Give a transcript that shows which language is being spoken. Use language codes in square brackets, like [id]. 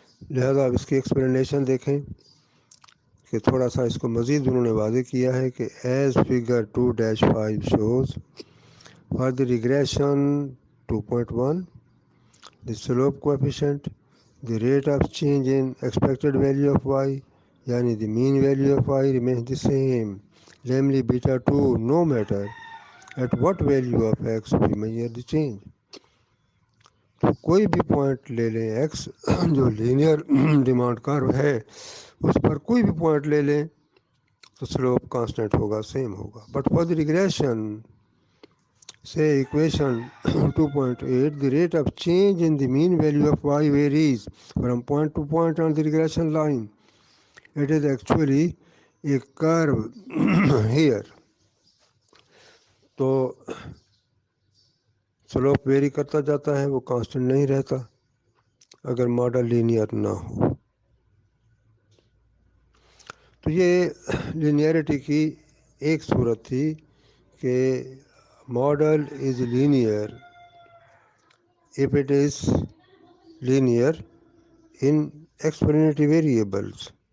[ur] لہذا اب اس کی ایکسپلینیشن دیکھیں کہ تھوڑا سا اس کو مزید انہوں نے واضح کیا ہے [en] کہ as figure 2-5 shows for the regression 2.1 the slope coefficient the rate of change in expected value of Y یعنی the mean value of Y remains the same namely beta 2 no matter at what value of x we measure the change. [ur] تو کوئی بھی point لے لیں x جو linear demand کرو ہے اس پر کوئی بھی پوائنٹ لے لیں تو سلوپ کانسٹنٹ ہوگا سیم ہوگا. But [en] For the regression say equation 2.8 the rate of change in the mean value of y varies from point to point on the regression line. It is actually a curve here. [ur] تو slope very کرتا جاتا ہے، وہ constant نہیں رہتا اگر model linear نہ ہو. تو یہ لینیئرٹی کی ایک صورت تھی کہ model is linear [en] if it is linear in explanatory variables.